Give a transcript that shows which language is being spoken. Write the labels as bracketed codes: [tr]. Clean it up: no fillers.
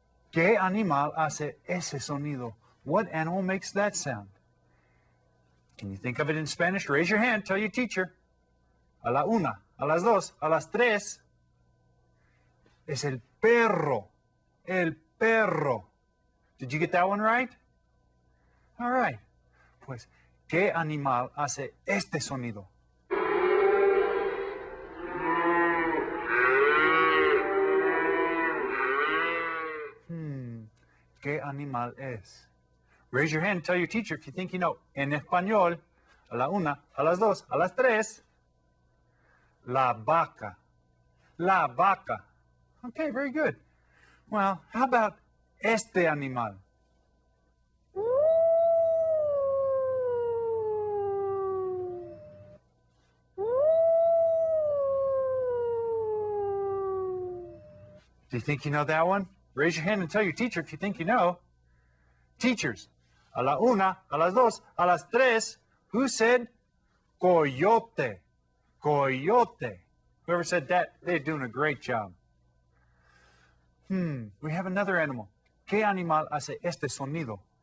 [es] ¿Qué animal hace ese sonido? [en] What animal makes that sound? Can you think of it in Spanish? Raise your hand, tell your teacher. [es] A la una, a las dos, a las tres. Es el perro. El perro. [en] Did you get that one right? All right. [es] Pues, ¿qué animal hace este sonido? ¿Qué animal es? [en] Raise your hand and tell your teacher if you think you know. [es] En español, a la una, a las dos, a las tres. La vaca. La vaca. [en] Okay, very good. Well, how about [es] este animal? [en] Do you think you know that one? Raise your hand and tell your teacher if you think you know. [es] Teachers, a la una, a las dos, a las tres. [en] Who said coyote? Coyote. Whoever said that, they're doing a great job. We have another animal. [es] ¿Qué animal hace este sonido?